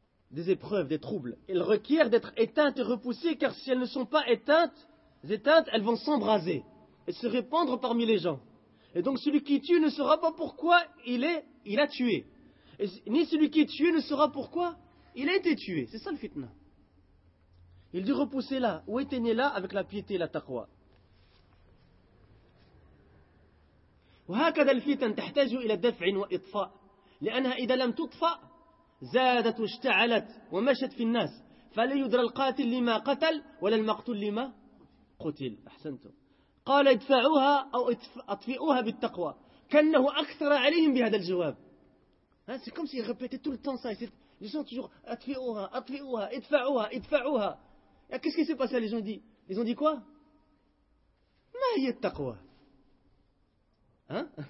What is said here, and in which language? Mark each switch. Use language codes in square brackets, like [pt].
[fr] Des épreuves, des troubles. Elles requièrent d'être éteintes et repoussées, car si elles ne sont pas éteintes, elles vont s'embraser et se répandre parmi les gens. Et donc celui qui tue ne saura pas pourquoi il a tué. Et ni celui qui est tué ne saura pourquoi il a été tué. C'est ça le fitna. Il dit repoussez-la ou éteignez-la avec la piété et la taqwa. [ar] وهكذا الفتن تحتاج إلى دفع وإطفاء لأنها إذا لم تطفأ زادت واشتعلت ومشت في الناس فلا يدرى القاتل لما قتل ولا المقتول لما قتل. أحسنتم. قال ادفعوها أو اطفئوها بالتقوى كأنه أكثر عليهم بهذا الجواب. [fr] Hein, c'est comme s'il répétait tout le temps ça. Les gens toujours [ar] atfi'ouha, atfi'ouha, idfa'ouha, idfa'ouha. [fr] Et qu'est-ce qui s'est passé? Les gens ont dit, quoi? [ar] Ma hiya taqwa. [fr] Hein?